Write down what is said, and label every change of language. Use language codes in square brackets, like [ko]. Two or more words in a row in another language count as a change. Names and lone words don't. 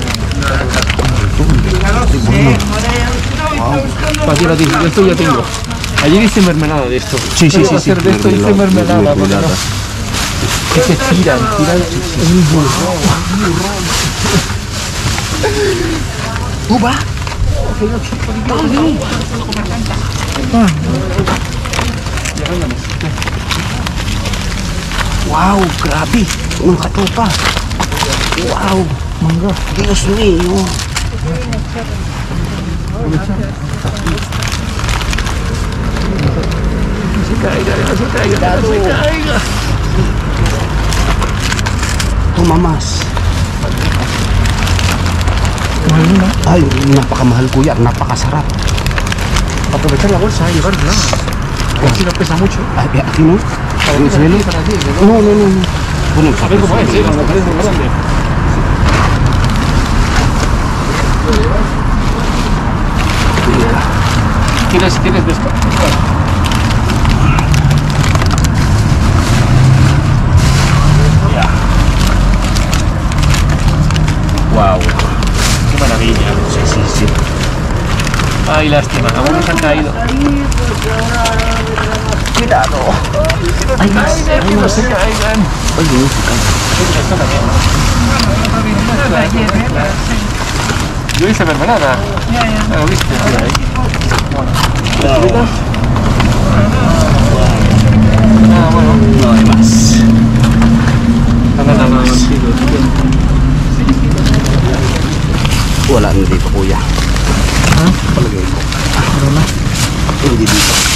[es] Pati, de esto ya tengo. Ayer hice mermelada de esto. Sí. Quiero hacer de esto, hice mermelada. porque no- Que se tiran. Es un burro. Uva. [tl] Wow, grabe. Mga katopa. Wow. Mangga. [es] Dios mío. Se caiga. Toma más. [tl] Ay, napakamahal kuya. Napakasarap. [es] Aprovechar la bolsa y llevarla. Así no pesa mucho. Ay, aquí no. ¿En serio? No. Bueno, A ver cómo es, cuando parece muy grande. ¿Tienes de esto? Wow. Qué maravilla. Sí. Ay, lástima, algunos han caído. Cuidado. Ay, mas. Ay, mas. Ay, musical. Yo hice mermelada. ¿Lo viste? Ah, bueno. No hay más. [tl] Wala na dito, kuya. Ha? Palagay ko. Hindi dito.